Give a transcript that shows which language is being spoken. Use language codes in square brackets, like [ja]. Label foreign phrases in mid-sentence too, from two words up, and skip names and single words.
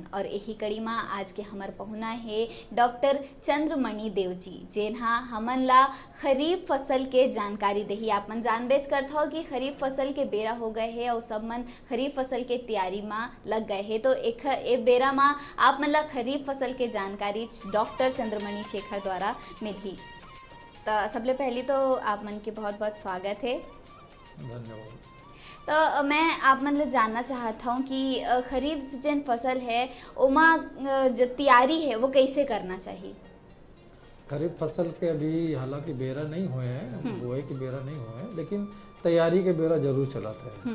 [hne] और यही कड़ी में आज के हमर पहुना है डॉक्टर चंद्रमणि देव जी, जेनहा हमन ला खरीफ फसल के जानकारी देही। आप मन जानबेच करत हो कि खरीफ फसल के बेरा हो गए है और सब मन खरीफ फसल के तैयारी में लग गए है। तो एक बेरा में आप मन ला खरीफ फसल के जानकारी डॉक्टर चंद्रमणि शेखर द्वारा मिली। तो सबले पहले तो आप मन के बहुत बहुत स्वागत है। धन्यवाद। तो मैं आप मन ले जानना चाहता हूँ कि खरीफ जन फसल है ओमा जो तैयारी है वो कैसे करना चाहिए। खरीफ फसल के अभी हालांकि बेरा नहीं हुए हैं, बुआई के बेरा नहीं हुए हैं, लेकिन तैयारी के बेरा जरूर चलत है।